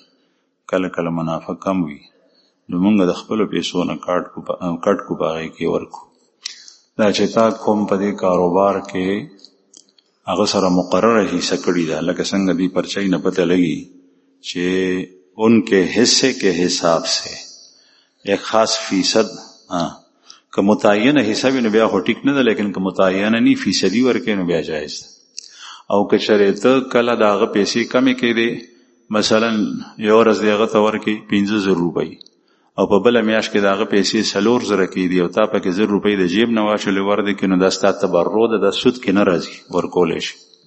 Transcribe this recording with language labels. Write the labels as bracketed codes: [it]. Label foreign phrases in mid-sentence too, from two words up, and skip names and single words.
[ps] کله کله منافع کم وي نو موږ د خپلو پیسو نه کټ کو په هغې کې ورکو. دا چې تا کوم په دې کاروبار کې هغه سره مقرره حصہ کړي ده، لکه څنګه دې پرچۍ نه پته لګي چې [ur] ان کے حصے کے حساب سے ایک خاص فیصد، [ps] که متعینه حصہ وي نو بیا خو ټیک نه ده، لیکن که متعینه نی فیصدي ورکوي نو بیا جایز ده. او که چېرې ته کله د هغه پیسې کمې کړې، مثلا یو ورځ د هغه ته ورکړي 50,000 روپۍ او په بله میاشت کې د هغه پیسې 4,000 کېدي او تا پکې 1,000 روپۍ د جیب نه واچولې ورده کړي، نو دا ستا تبرع ده، دا سود کې نه راځي، ورکولی شي.